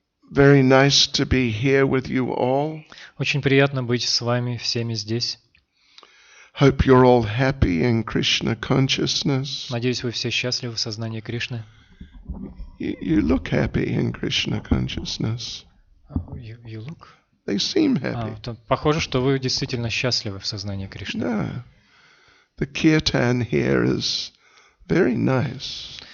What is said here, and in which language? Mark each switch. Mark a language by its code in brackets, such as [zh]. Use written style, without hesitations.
[en] Very nice to be here with you all. [ru] Очень приятно быть с вами всеми здесь. [en] Hope you're all happy in Krishna consciousness. [ru] Надеюсь, вы все счастливы в сознании Кришны. [en] You look happy in Krishna consciousness. You look? They seem happy. [ru] Похоже, что вы действительно счастливы в сознании Кришны. [en] No. The kirtan here is very nice.